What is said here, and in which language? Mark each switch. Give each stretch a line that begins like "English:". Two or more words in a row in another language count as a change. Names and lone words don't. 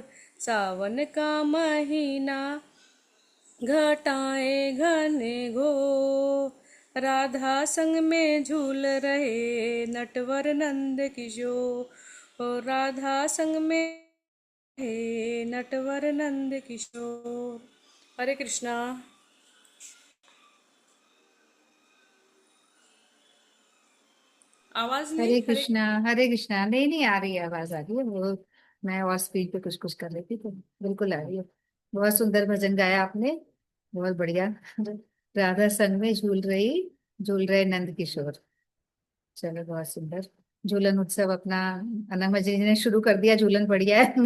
Hindi: सावन का महीना घटाए घन घोर। राधा संग में झूल रहे नटवर नंद किशोर। राधा संग में रहे नटवर नंद किशोर। हरे कृष्णा। आवाज नहीं। हरे कृष्णा, नहीं नहीं आ रही है, आवाज आ रही है वो। मैं और स्पीड पे कुछ कुछ कर रही थी तो बिल्कुल आ रही है। बहुत सुंदर भजन गाया आपने, बहुत बढ़िया। राधा संग में झूल रहे नंद किशोर। चलो बहुत सुंदर। झूलन उत्सव अपना अनंग जी ने शुरू कर दिया, झूलन बढ़िया है।